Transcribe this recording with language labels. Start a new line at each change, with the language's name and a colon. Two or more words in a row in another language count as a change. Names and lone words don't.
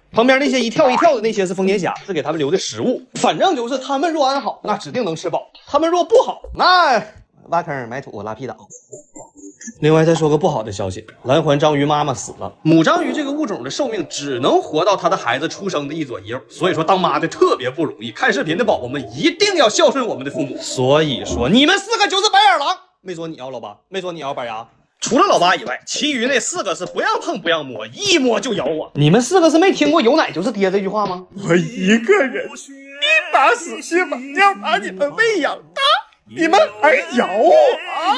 Chinese: 旁边那些一跳一跳的那些是丰年虾，是给他们留的食物。反正就是他们若安好，那指定能吃饱；他们若不好，那挖坑埋土拉屁倒。另外再说个不好的消息，蓝环章鱼媽媽死了。母章魚這個物種的壽命只能活到它的孩子出生的一左一右，所以說當媽的特別不容易。看視頻的寶寶們一定要孝順我們的父母。所以說你們4個就是白眼狼。沒說你要老八，沒說你要板牙，除了老八以外，其餘那4個是不讓碰不讓摸，一摸就咬我。你們4個是沒聽過有奶就是爹這句話嗎？我一個人一把死心把要把你們餵養大，你們還咬我啊！